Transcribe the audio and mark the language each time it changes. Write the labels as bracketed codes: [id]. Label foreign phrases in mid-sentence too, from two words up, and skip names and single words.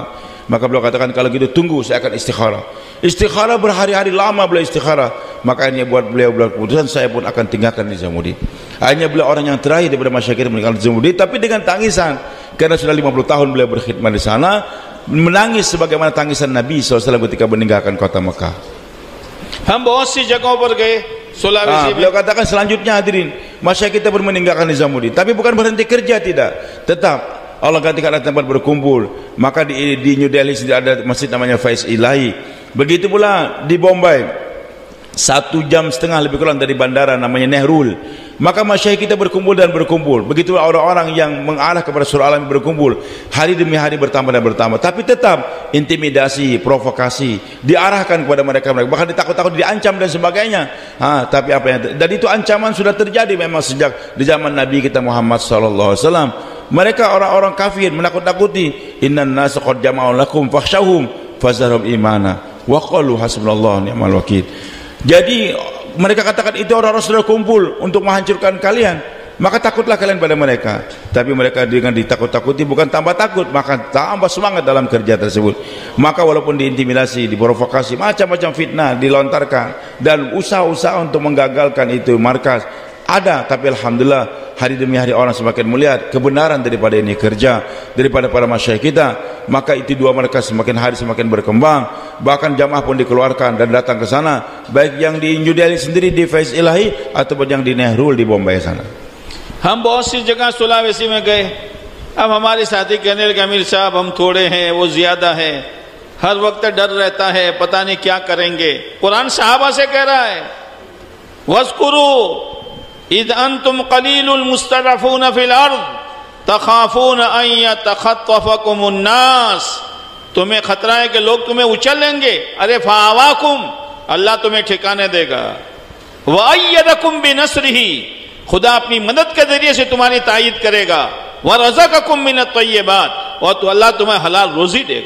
[id] Maka beliau katakan, kalau gitu tunggu, saya akan istikharah. Istikharah berhari-hari lama beliau istikharah. Makanya buat beliau keputusan, saya pun akan tinggalkan Nizamuddin. Akhirnya beliau orang yang terakhir daripada masyarakat meninggalkan Nizamuddin, tapi dengan tangisan, karena sudah 50 tahun beliau berkhidmat di sana, menangis sebagaimana tangisan Nabi SAW ketika meninggalkan kota Mekah. [hi] हम बहुत सी जगहों पर गए, Sulawesi. [id] Beliau katakan selanjutnya hadirin, masyarakat kita meninggalkan Nizamuddin, tapi bukan berhenti kerja, tidak, tetap Allah gantikan ada tempat berkumpul. Maka di New Delhi ada masjid namanya Faiz Ilahi. Begitu pula di Bombay, 1,5 jam lebih kurang dari bandara namanya Nehrul. Maka masyayikh kita berkumpul dan berkumpul. Begitu orang-orang yang mengarah kepada surah Al-Alam berkumpul. Hari demi hari bertambah dan bertambah. Tapi tetap intimidasi, provokasi diarahkan kepada mereka. Bahkan ditakut-takut, diancam dan sebagainya. Tapi apa yang dan itu ancaman sudah terjadi memang sejak di zaman Nabi kita Muhammad [ar] صلى الله عليه وسلم. [id] Mereka orang-orang kafir menakut-nakuti, [ar] إن الناس قد جمعوا لكم فاخشوهم فزادهم إيمانا وقالوا حسبنا الله نعم الوكيل. [id] Jadi mereka katakan itu orang-orang sudah kumpul untuk menghancurkan kalian, maka takutlah kalian pada mereka. Tapi mereka dengan ditakut-takuti bukan tambah takut, maka tambah semangat dalam kerja tersebut. Maka walaupun diintimidasi, diprovokasi, macam-macam fitnah dilontarkan dan usaha-usaha untuk menggagalkan itu markas ada, tapi alhamdulillah hari demi hari orang semakin melihat kebenaran daripada ini kerja daripada para masyayikh kita. Maka itu dua markas semakin hari semakin berkembang, bahkan jamaah pun dikeluarkan dan datang ke sana, baik yang di New Delhi sendiri di Faiz Ilahi ataupun yang di Nehrul di Bombay sana. [hi] हम बहुत सी जगह सुलावेसी में गए। अब हमारे साथी कहने लगे, अमीर साहब हम थोड़े हैं, वो ज्यादा है, हर वक्त डर रहता है, पता नहीं क्या करेंगे। कुरान सहाबा से कह रहा है, [ar] واذكروا إذ أنتم قليل مستضعفون في الأرض تخافون أن يتخطفكم الناس. [hi] तुम्हें खतरा है कि लोग तुम्हें उछल लेंगे। अरे फावाकुम, अल्लाह तुम्हें ठिकाने देगा। [ar] وأيدكم بنصره, [hi] खुदा अपनी मदद के जरिए से तुम्हारी तायीद करेगा। [ar] ورزقكم من الطيبات, [hi] और तो अल्लाह तुम्हें हलाल रोजी देगा।